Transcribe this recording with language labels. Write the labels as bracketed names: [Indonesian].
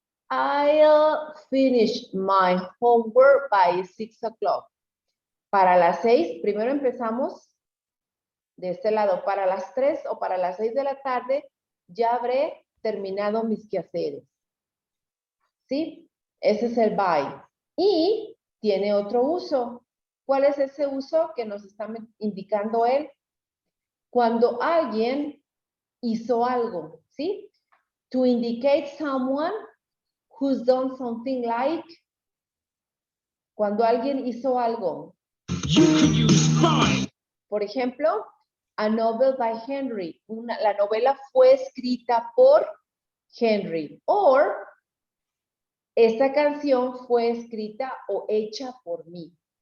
[English] I'll finish my homework by 6 o'clock. [Spanish] Para las 6, primero empezamos de este lado. Para las 3 o para las 6 de la tarde ya habré terminado mis quehaceres. ¿Sí? Ese es el by. Y tiene otro uso. ¿Cuál es ese uso que nos está indicando él? Cuando alguien hizo algo, ¿sí? [English] To indicate someone who's done something like. [Spanish] Cuando alguien hizo algo. [English] you could use by. [Spanish] Por ejemplo, [English] a novel by Henry. [Spanish] La novela fue escrita por Henry. Or, esta canción fue escrita o hecha por mí.